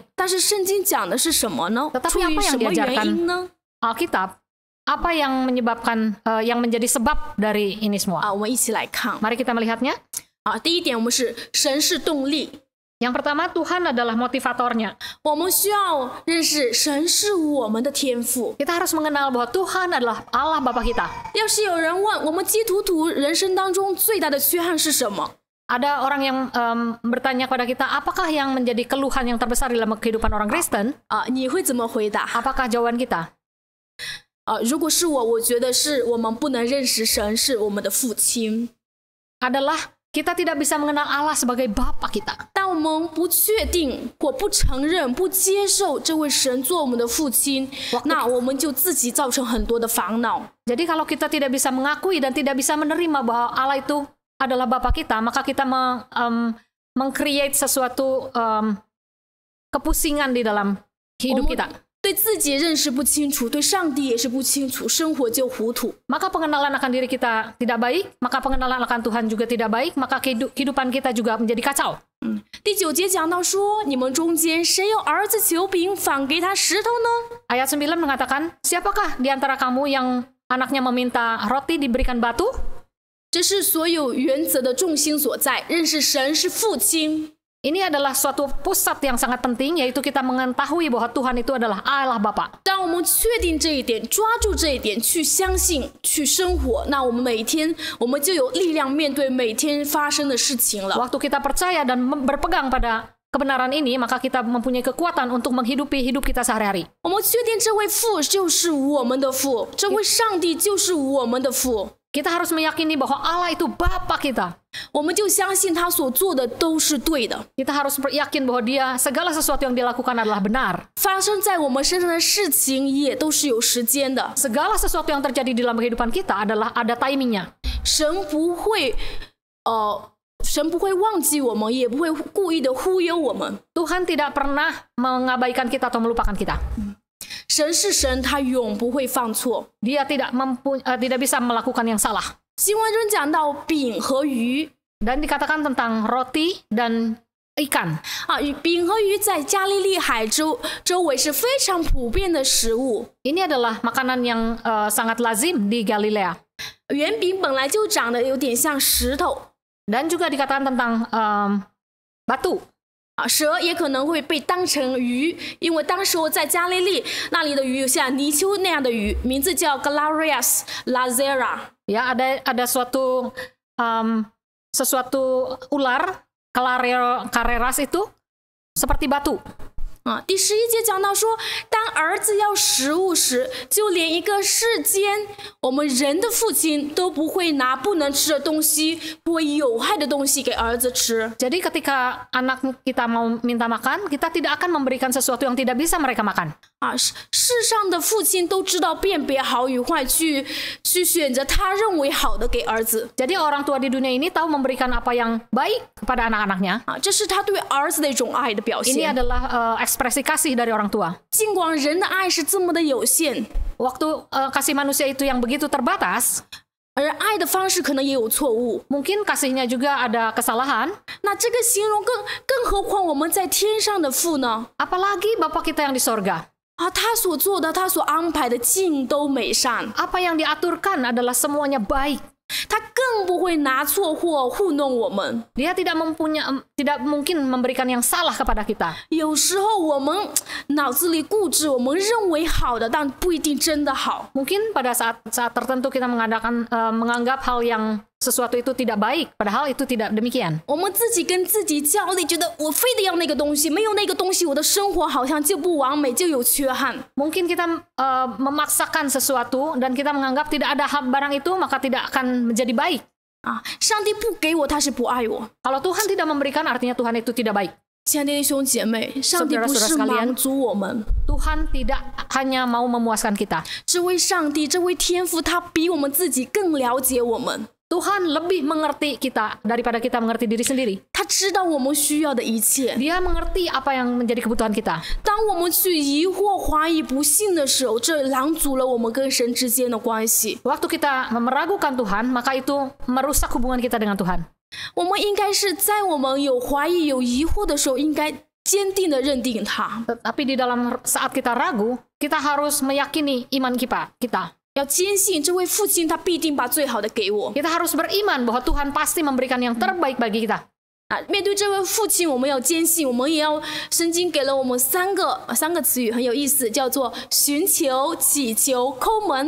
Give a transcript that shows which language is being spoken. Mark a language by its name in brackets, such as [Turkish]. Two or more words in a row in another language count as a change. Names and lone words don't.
[Chinese] 但是圣经讲的是什么呢？ [Indonesian] Tetapi [Chinese] 出于 [Indonesian] apa [Chinese] 什 [Indonesian] yang [Chinese] 么原因呢？ [Indonesian] Alkitab, apa yang menyebabkan yang menjadi sebab dari ini semua? [Chinese] 我们一起来看。 [Indonesian] Mari kita melihatnya. [Chinese] 第一点，我们是神是动力。 [Indonesian] Yang pertama, Tuhan adalah motivatornya. [Chinese] 我们需要认识神是我们的天父。 [Indonesian] Kita harus mengenal bahwa Tuhan adalah Allah Bapa kita. [Chinese] 要是有人问我们基督徒人生当中最大的缺憾是什么？ [Indonesian] Ada orang yang bertanya kepada kita, apakah yang menjadi keluhan yang terbesar dalam kehidupan orang Kristen? [Chinese] 你会怎么回答？ [Indonesian] Apakah jawaban kita? [Chinese] 如果是我觉得是我们不能认识神是我们的父亲。 [Indonesian] Adalah kita tidak bisa mengenal Allah sebagai Bapa kita. [Chinese] 当我们不确定或不承认、不接受这位神做我们的父亲，那我们就自己造成很多的烦恼。 [Indonesian] Jadi kalau kita tidak bisa mengakui dan tidak bisa menerima bahwa Allah itu adalah Bapa kita, maka kita meng-create sesuatu kepusingan di dalam hidup kita. [Chinese] 对自己认识不清楚，对上帝也是不清楚，生活就糊涂。 [Indonesian] Maka pengenalan akan diri kita tidak baik, maka pengenalan akan Tuhan juga tidak baik, maka kehidupan kita juga menjadi kacau. [Chinese] 第9节讲到说，你们中间谁有儿子求饼，反给他石头呢？ [Indonesian] Ayat 9 mengatakan, siapakah di antara kamu yang anaknya meminta roti diberikan batu? [Chinese] 这是所有原则的重心所在，认识神是父亲。 [Indonesian] Ini adalah suatu pusat yang sangat penting, yaitu kita mengetahui bahwa Tuhan itu adalah Allah Bapa. [Chinese] 当我们确定这一点，抓住这一点，去相信，去生活，那我们每天我们就有力量面对每天发生的事情了。 [Indonesian] Waktu kita percaya dan berpegang pada kebenaran ini, maka kita mempunyai kekuatan untuk menghidupi hidup kita sehari-hari. [Chinese] 我们确定这位父就是我们的父，这位上帝就是我们的父。 [Indonesian] Kita harus meyakini bahwa Allah itu Bapa kita. [Chinese] 我们就相信他所做的都是对的。 [Indonesian] Kita harus yakin bahwa dia segala sesuatu yang dia lakukan adalah benar. [Chinese] 发生在我们身上的事情也都是有时间的。 [Indonesian] Segala sesuatu yang terjadi di dalam kehidupan kita adalah ada timingnya. [Chinese] 神不会忘记我们，也不会故意的忽悠我们。 [Indonesian] Tuhan tidak pernah mengabaikan kita atau melupakan kita. [Chinese] 神是神，他永不会犯错。 [Indonesian] Dia tidak bisa melakukan yang salah. [Chinese] 经文中讲到饼和鱼， [Indonesian] Dan dikatakan tentang roti dan ikan. [Chinese] 饼和鱼在加利利海周围是非常普遍的食物。 [Indonesian] Ini adalah makanan yang sangat lazim di Galilea. [Chinese] 圆饼本来就长得有点像石头， [Indonesian] Dan juga dikatakan tentang batu. [Chinese] 蛇也可能会被当成鱼，因为当时我在加利利那里的鱼有像泥鳅那样的鱼，名字叫 Galarias lazera。 [Indonesian] Ya, ada sesuatu ular Carreras itu seperti batu. [Chinese] 第11节讲到说，当儿子要食物时，就连一个世间我们人的父亲都不会拿不能吃的东西或有害的东西给儿子吃。 [Indonesian] Jadi ketika anak kita mau minta makan, kita tidak akan memberikan sesuatu yang tidak bisa mereka makan. [Chinese] 世上的父亲都知道辨别好与坏，去选择他认为好的给儿子。 [Indonesian] Jadi orang tua di dunia ini tahu memberikan apa yang baik kepada anak-anaknya. [Chinese] 这是他对儿子的一种爱的表 [Indonesian] Ini [Chinese] 现。 [Indonesian] adalah ekspresi kasih dari orang tua. [Chinese] 尽管人的爱是这么的有限， [Indonesian] Waktu kasih manusia itu yang begitu terbatas, [Chinese] 而爱的方式可能也有错误。 [Indonesian] mungkin kasihnya juga ada kesalahan. [Chinese] 那这个形容更何况我们在天上的父呢？ [Indonesian] Apalagi Bapa kita yang di sorga. [Chinese] 他所做的，他所安排的尽都美善， [Indonesian] Apa yang diaturkan adalah semuanya baik. [Chinese] 他更不会拿错货糊弄我们。 [Indonesian] Dia tidak mungkin memberikan yang salah kepada kita. [Chinese] 有时候我们脑子里固执，我们认为好的，但不一定真的好。 [Indonesian] Mungkin pada saat tertentu kita menganggap hal yang sesuatu itu tidak baik, padahal itu tidak demikian. [Chinese] 我们自己跟自己较力，觉得我非得要那个东西，没有那个东西，我的生活好像就不完美，就有缺憾。 [Indonesian] Mungkin kita memaksakan sesuatu dan kita menganggap tidak ada barang itu, maka tidak akan menjadi baik. [Chinese] 上帝不给我，他是不爱我。 [Indonesian] Kalau Tuhan tidak memberikan, artinya Tuhan itu tidak baik. [Chinese] 亲爱的弟兄姐妹，上帝不是满足我们， [Indonesian] Tuhan tidak hanya mau memuaskan kita. [Chinese] 这位上帝，这位天父，他比我们自己更了解我们。 [Indonesian] Tuhan lebih mengerti kita daripada kita mengerti diri sendiri. [Chinese] 他知道我们需要的一切。 [Indonesian] Dia mengerti apa yang menjadi kebutuhan kita. [Chinese] 当我们去疑惑、怀疑、不信的时候，这拦阻了我们跟神之间的关系。 [Indonesian] Waktu kita meragukan Tuhan, maka itu merusak hubungan kita dengan Tuhan. [Chinese] 我们应该是在我们有怀疑、有疑惑的时候，应该坚定的认定他。 [Indonesian] Tapi di dalam saat kita ragu, kita harus meyakini iman kita. [Chinese] 要坚信这位父亲，他必定把最好的给我。 [Indonesian] Kita harus beriman bahwa Tuhan pasti memberikan yang terbaik bagi kita. [Chinese] 面对这位父亲，我们要坚信，我们也要圣经给了我们三个词语很有意思，叫做寻求、祈求、叩门。